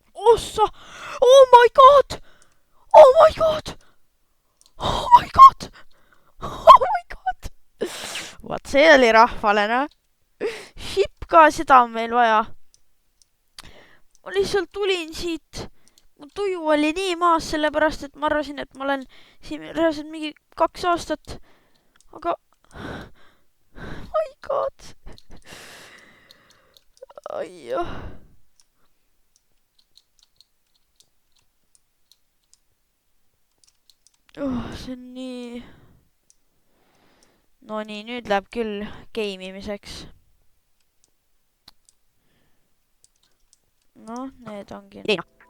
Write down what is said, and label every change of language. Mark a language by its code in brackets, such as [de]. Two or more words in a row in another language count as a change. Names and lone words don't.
[et] ossa! [en] Oh my god! Oh my god! Oh my god! Oh my god! [et] Vaat see oli rahvale, noh. Ship ka, seda on meil vaja. Ma lihtsalt tulin siit. Mu tuju oli nii maas, sellepärast, et ma arvasin, et ma olen siin reaalselt mingi 2 aastat. Aga... [en] My god! [et] Ai jah. See on nii... No nii, nüüd läheb küll game'imiseks. Noh, need ongi... Leina.